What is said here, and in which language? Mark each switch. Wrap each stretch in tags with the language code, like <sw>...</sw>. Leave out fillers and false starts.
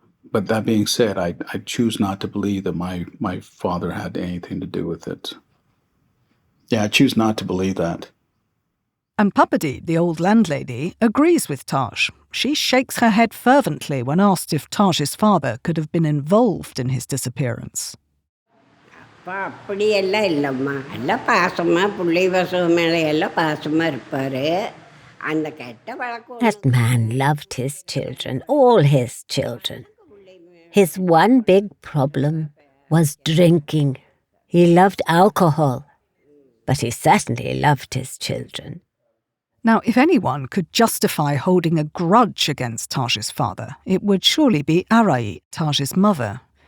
<en>But that being said, I choose not to believe that my father had anything to do with it. Yeah, I choose not to believe that. And Papadi, the old landlady, agrees with Taj. She shakes her head fervently when asked if Taj's father could have been involved in his disappearance.</en> <ta>அப்படியெல்லாம் இல்லைம்மா எல்லாம் பாசமாக பிள்ளை பசங்க மேலே எல்லாம் பாசமாக இருப்பார் அந்த கெட்ட பழக்கம்.</ta> <en>That man loved his children, all his children. His one big problem was drinking. He loved alcohol, but he certainly loved his children. Now, if anyone could justify holding a grudge against Taj's father, it would surely be Arai, Taj's mother.</en>